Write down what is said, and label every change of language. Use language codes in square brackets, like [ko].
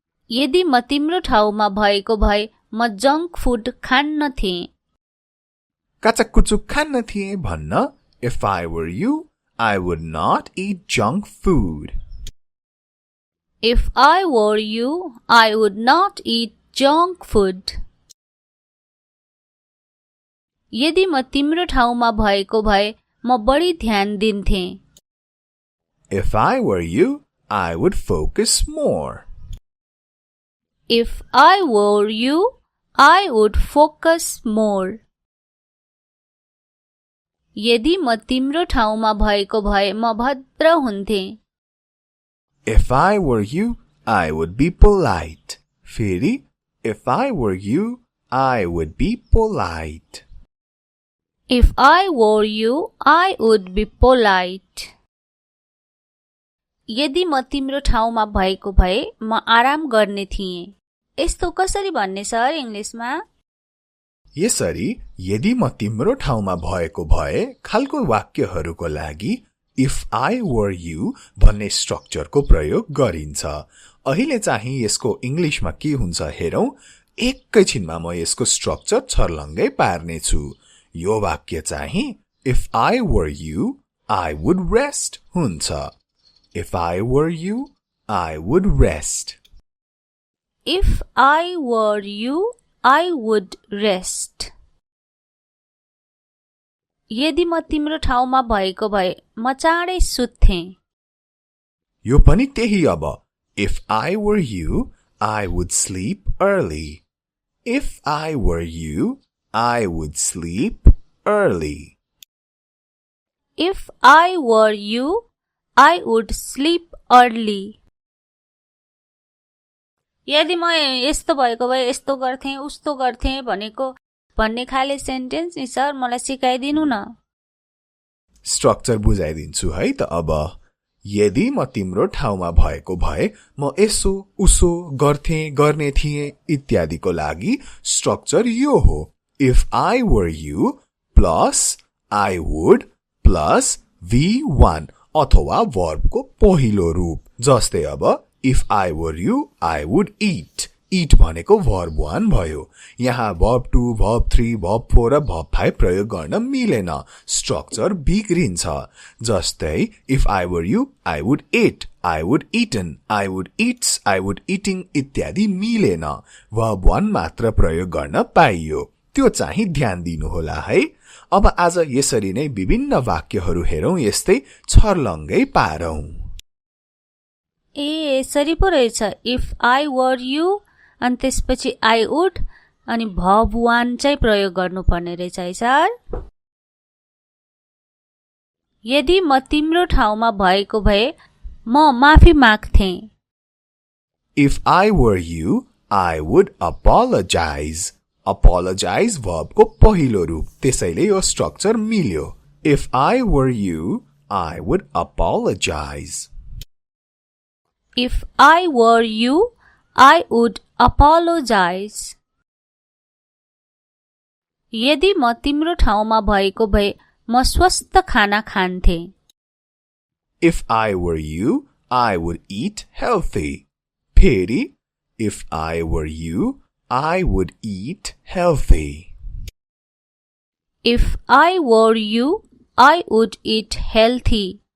[ne] यदि म तिम्रो ठाउँमा भएको भए म जङ्क फुड खान्नथे. काचाकुचुक खान्न थिए भन्न. [en] If I were you, I would not eat junk food. If I were you, I would not eat junk food. [ne] यदि म तिम्रो ठाउँमा भएको भए म बढी ध्यान दिन्थे. [en] If I were you, I would focus more. If I were you, I would focus more. [ne] यदि म तिम्रो ठाउँमा भएको भए म भद्र हुन्थे. [en] If I were you, I would be polite. [ne] फेरि, [en] if I were you, I would be polite. If I were you, I would be polite. [ne] यदि म तिम्रो ठाउँमा भएको भए म आराम गर्ने थिएँ. यस्तो कसरी भन्ने सर इंग्लिशमा? यसरी यदि म तिम्रो ठाउँमा भएको भए खालको वाक्यहरूको लागि [en] if I were you [ne] भन्ने स्ट्रक्चरको प्रयोग गरिन्छ. अहिले चाहिँ यसको इंग्लिशमा के हुन्छ हेरौं. एकैछिनमा म यसको स्ट्रक्चर छर्लङ्गै पार्नेछु. यो वाक्य चाहिँ [en] if I were you, I would rest [ne] हुन्छ. [en] If I were you, I would rest. If I were you, I would rest. [ne] यदि म तिम्रो ठाउँमा भएको भए म चाँडै सुत्थे. यो पनि त्यही अब. [en] If I were you, I would sleep early. If I were you, I would sleep early. If I were you, I would sleep early. [ne] यदि म यस्तो भएको भए यस्तो गर्थे उस्तो गर्थे भन्ने खाले सेन्टेन्स नि सर मलाई सिकाइदिनु न. स्ट्रक्चर बुझाइदिन्छु है त अब. यदि म तिम्रो ठाउँमा भएको भए म यसो उसो गर्थे गर्ने थिए इत्यादिको लागि स्ट्रक्चर यो हो. [en] If I were you plus I would plus V1 [ne] अथवा [en] verbको [ne] पहिलो रूप. जस्तै अब [en] if I were you, I would eat. Eat [ne] भनेको [en] verb 1 [ne] भयो. यहाँ verb 2, verb 3, verb 4 र verb 5 प्रयोग गर्न मिलेन. स्ट्रक्चर बिग्रिन्छ. जस्तै [en] if I were you, I would eat, I would eaten, I would eats, I would eating [ne] इत्यादि मिलेन. verb 1 मात्र प्रयोग गर्न पाइयो. त्यो चाहिँ ध्यान दिनुहोला है. अब आज यसरी नै विभिन्न वाक्यहरू हेरौं. यस्तै छर्लङ्गै पारौं. ए यसरी पो रहेछ. [en] if I were you [ne] अनि त्यसपछि [en] I would [ne] अनि verb 1 चाहिँ प्रयोग गर्नुपर्ने रहेछ है सर. यदि म तिम्रो ठाउँमा भएको भए म माफी माग्थे. [en] If I were you, I would apologize. [ne] Apologize verb को पहिलो रूप. त्यसैले यो स्ट्रक्चर मिल्यो. [en] If I were you, I would apologize. If I were you, I would apologize. [ne] यदि म तिम्रो ठाउँमा भएको भए म स्वस्थ खाना खान्थे. [en] If I were you, I would eat healthy. [ne] फेरि [en] if I were you, I would eat healthy. If I were you, I would eat healthy.